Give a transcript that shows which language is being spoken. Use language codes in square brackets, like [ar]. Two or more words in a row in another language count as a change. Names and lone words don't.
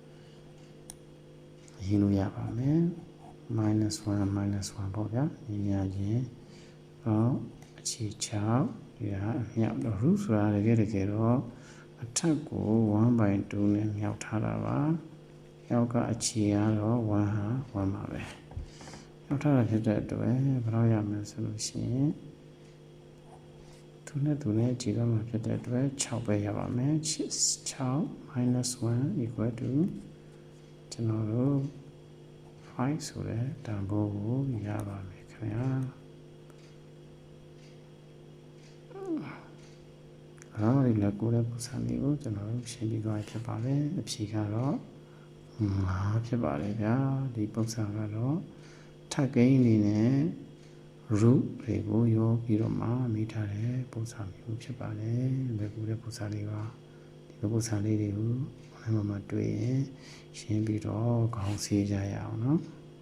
[my] ရေးလို့ရပါမယ် [en] minus 1 minus 1 [my] ပေါ့ဗျာညီများချင်းအခြေ6ဒီဟာအမြောက်တော့ root ဆိုတာတကယ်တော့အထက်ကို 1/2 နဲ့မြောက်ထားတာပါမြောက်ကအခြေကတော့1ဟာ1ပါပဲမြောက်ထားတာဖြစ်တဲ့အတွက်ဘယ်တော့ရမလဲဆိုလို့ရှိရင် သူနဲ့အခြေတော့မှာဖြစ်တဲ့အတွက်6ပဲရပါမယ် [en] 6 minus 1 equal to [my] ကျွန်တော်တို့5ဆိုတဲ့တန်ဖိုးကိုရပါမယ်ခင်ဗျာ ဒီလက်ကိုတဲ့ပုံစံလေးကိုကျွန်တော်တို့ရှင်းပြီးသွားဖြစ်ပါတယ်အဖြေကတော့5ဖြစ်ပါတယ်ဗျာဒီပုံစံကတော့ထပ်ကိန်းအနေနဲ့ root တွေကိုရောပြီးတော့မှမိထားတဲ့ပုံစံမျိုးဖြစ်ပါတယ်လက်ကိုတဲ့ပုံစံလေးပါဒီလိုပုံစံလေးတွေကိုonlineမှာတွေ့ရင်ရှင်းပြီးတော့ခေါင်းစည်းကြရအောင်နော်